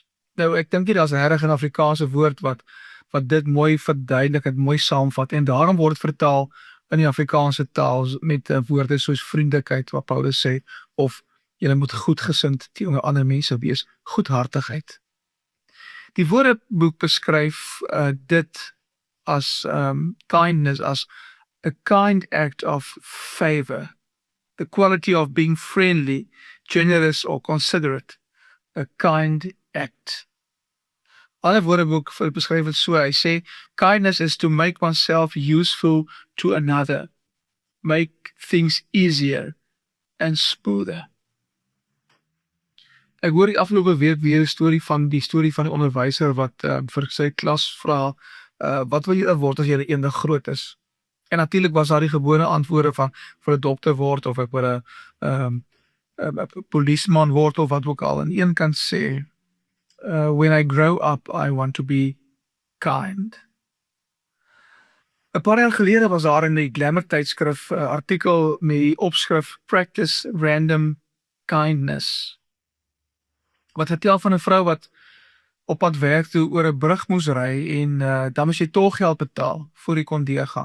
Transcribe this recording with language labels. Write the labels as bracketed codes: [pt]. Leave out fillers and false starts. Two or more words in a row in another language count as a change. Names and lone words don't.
[af] Nou, ek dink nie daar's 'n regtig 'n Afrikaanse woord wat dit mooi verduidelik en mooi saamvat, en daarom word dit vertaal in die Afrikaanse taal met woorde soos vriendelikheid, wat Paulus sê, of jy moet goedgesind teenoor ander mense wees, goedhartigheid. Die Woordeboek beskryf dit as [en] kindness as a kind act of favor, the quality of being friendly, generous or considerate, a kind act. [af] Ander Woordeboek beskryf dit so, hy sê, [en] kindness is to make oneself useful to another, make things easier and smoother. [af] Ek hoor die afgelope week weer die storie van die onderwyser wat vir sy klas vra, wat wil jy word as jy eendag groot is? En natuurlik was daar die gewone antwoorde van vir 'n dokter word, of ek wil 'n polisieman word, of wat ook al. En een kan sê, [en] when I grow up, I want to be kind. [af] 'n Paar jaar gelede was daar in die Glamour tydskrif 'n artikel met die opskrif Practice Random Kindness, wat vertel van 'n vrou wat op pad werk toe oor 'n brug moes ry, en dan moes jy tolgeld betaal voor jy kon deurgaan.